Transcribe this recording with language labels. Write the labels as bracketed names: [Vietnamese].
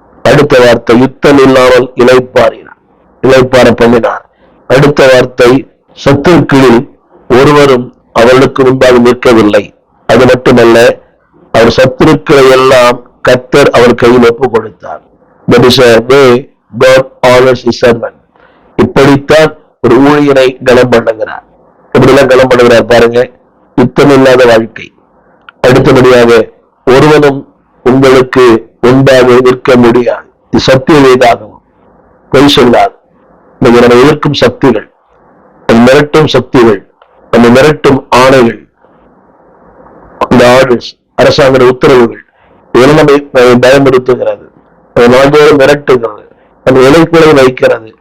[Tamil] அடுத்த வார்த்தை, யுத்தம் இல்லாமல் இளைப்பாற பண்ணினார். அடுத்த வார்த்தை, சத்துருக்களில் ஒருவரும் அவர்களுக்கு முன்பாக நிற்கவில்லை. அது மட்டுமல்ல, அவர் சத்துருக்களை எல்லாம் கர்த்தர் அவர் கையில் ஒப்பு கொடுத்தார். [English] That is a way God honors his servant. [Tamil] இப்படித்தான் ஒரு ஊழியனை கனம் பண்ணுகிறார். எப்படிலாம் கனம் பண்ணுகிறார் பாருங்க. யுத்தம் இல்லாத வாழ்க்கை. அடுத்தபடியாக, ஒருவனும் உங்களுக்கு முன்பாக நிற்க முடியாது. இது சத்திய வேதாகமம், பொய் சொல்லாது. நம்ம எதிர்க்கும் சக்திகள், நம்ம மிரட்டும் சக்திகள், நம்ம மிரட்டும் ஆணைகள், இந்த ஆர்டர்ஸ், அரசாங்க உத்தரவுகள், இதெல்லாம் நம்மை பயன்படுத்துகிறது, நாள்தோறு மிரட்டுகிறது, நம்ம இலைக்குலை வைக்கிறது.